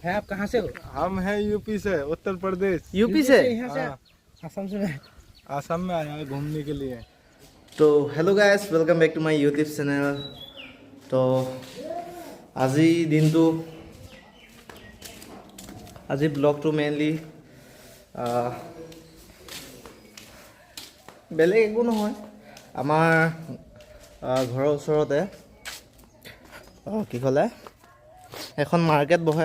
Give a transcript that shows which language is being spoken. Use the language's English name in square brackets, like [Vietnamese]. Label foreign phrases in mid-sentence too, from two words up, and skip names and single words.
[Hindi] है। आप कहाँ से हो? हम हैं यूपी से, उत्तर प्रदेश। यूपी से? यहाँ से? हाँ। असम से? आसाम में आया है घूमने के लिए। [English] तो Hello guys, welcome back to my YouTube channel. [Assamese] तो আজি দিনটো আজি ব্লগটো মেইনলি বেলেগ একো নহয়, আমাৰ ঘৰৰ ওচৰতে কি ক'লে এখন মাৰ্কেট বহে।